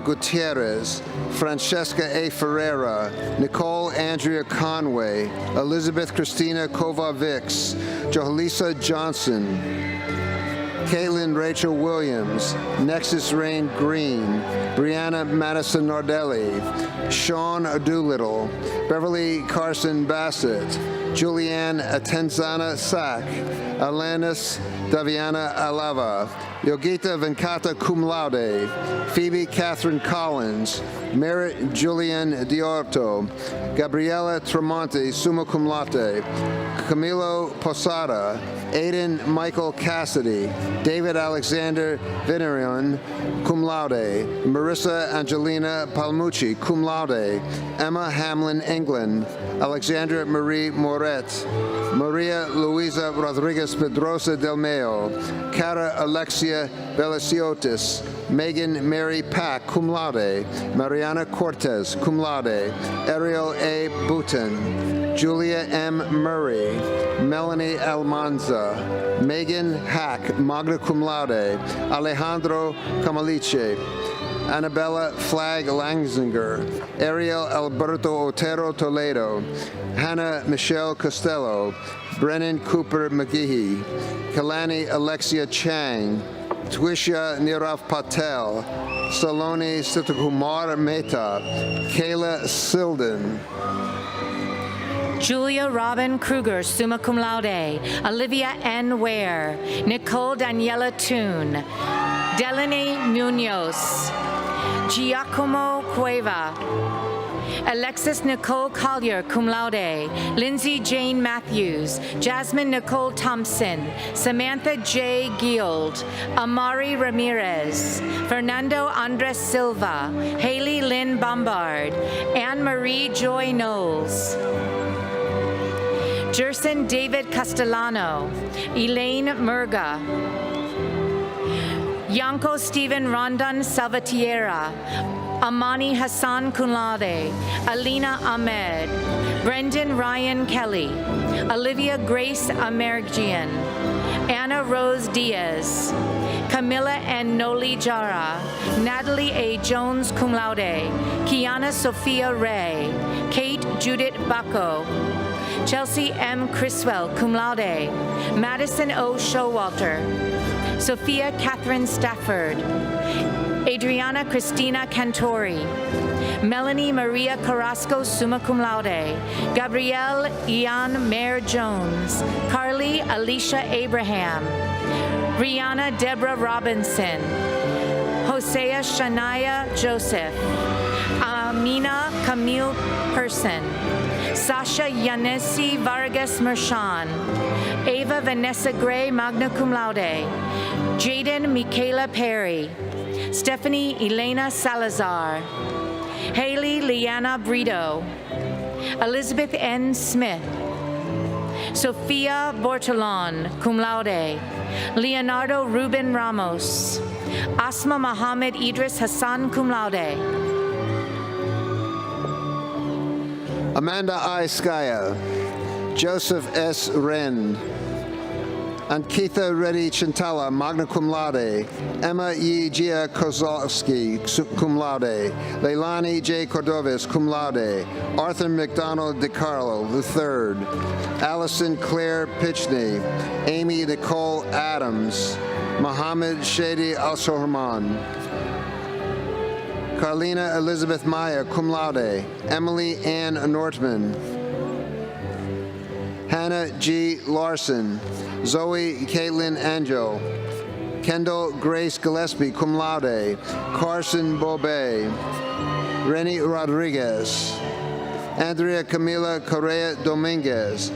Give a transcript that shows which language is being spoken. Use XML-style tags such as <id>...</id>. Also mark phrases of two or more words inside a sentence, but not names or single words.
<en>Gutierrez, Francesca A. Ferreira, Nicole Andrea Conway, Elizabeth Christina Kovacs, Johalisa Johnson, Caitlin Rachel Williams, Nexus Rain Green, Brianna Madison Nardelli, Sean Doolittle, Beverly Carson Bassett, Julianne Atenzana Sack, Alanis Daviana Alava, Yogita Venkata</en> <la>Cum Laude,</la> <en>Phoebe Catherine Collins, Merritt Julian Diorto, Gabriela Tremonti</en> <la>Summa Cum Laude,</la> <en>Camilo Posada, Aiden Michael Cassidy, David Alexander Venerian,</en> <la>cum laude,</la> <en>Marissa Angelina Palmucci,</en> <la>cum laude,</la> <en>Emma Hamlin England, Alexandra Marie Moret, Maria Luisa Rodriguez Pedrosa del Mayo, Cara Alexia Belasiotis, Megan Mary Pack,</en> <la>cum laude,</la> <en>Mariana Cortez,</en> <la>cum laude,</la> <en>Ariel A. Boutin, Julia M. Murray, Melanie Almanza, Megan Hack,</en> <la>magna cum laude,</la> <en>Alejandro Camaliche, Annabella Flagg Langzinger, Ariel Alberto Otero Toledo, Hannah Michelle Costello, Brennan Cooper McGehee, Kalani Alexia Chang, Twisha Nirav Patel, Saloni Sitakumar Mehta, Kayla Silden, Julia Robin Kruger,</en> <la>summa cum laude.</la> <en>Olivia N. Ware. Nicole Daniela Toon. Delaney Munoz. Giacomo Cueva. Alexis Nicole Collier,</en> <la>cum laude.</la> <en>Lindsay Jane Matthews. Jasmine Nicole Thompson. Samantha J. Guild. Amari Ramirez. Fernando Andres Silva. Haley Lynn Bombard. Anne-Marie Joy Knowles. Jerson David Castellano, Elaine Murga, Yanko Stephen Rondon Salvatierra, Amani Hassan</en> <la>cum laude,</la> <en>Alina Ahmed, Brendan Ryan Kelly, Olivia Grace Amergian, Anna Rose Diaz, Camilla N. Noli Jara, Natalie A. Jones</en> <la>cum laude,</la> <en>Kiana Sophia Ray, Kate Judith Bacco, Chelsea M. Criswell,</en> <la>cum laude,</la> <en>Madison O. Showalter, Sophia Catherine Stafford, Adriana Christina Cantori, Melanie Maria Carrasco,</en> <la>summa cum laude,</la> <en>Gabrielle Ian Mayer Jones, Carly Alicia Abraham, Rihanna Deborah Robinson, Hosea Shania Joseph, Amina Camille Person, Sasha Yanesi Vargas Mershon, Ava Vanessa Gray,</en> <la>magna cum laude,</la> <en>Jaden Michaela Perry, Stephanie Elena Salazar, Haley Liana Brito, Elizabeth N. Smith, Sophia Bortolon,</en> <la>cum laude,</la> <en>Leonardo Ruben Ramos, Asma Mohammed Idris Hassan,</en> <la>cum laude,</la> <en>Amanda I. Skaya, Joseph S. Wren, Ankitha Reddy Chintala,</en> <la>magna cum laude,</la> <en>Emma E. Gia Kozlowski,</en> <la>cum laude,</la> <en>Leilani J. Cordovis,</en> <la>cum laude,</la> <en>Arthur McDonald DiCarlo III, Allison Claire Pitchney, Amy Nicole Adams, Mohammed Shady Al-Sohman, Carlina Elizabeth Maya,</en> <la>cum laude,</la> <en>Emily Ann Nortman, Hannah G. Larson, Zoe Caitlin Angel, Kendall Grace Gillespie,</en> <la>cum laude,</la> <en>Carson Bobe, Rennie Rodriguez, Andrea Camila Correa Dominguez,</en>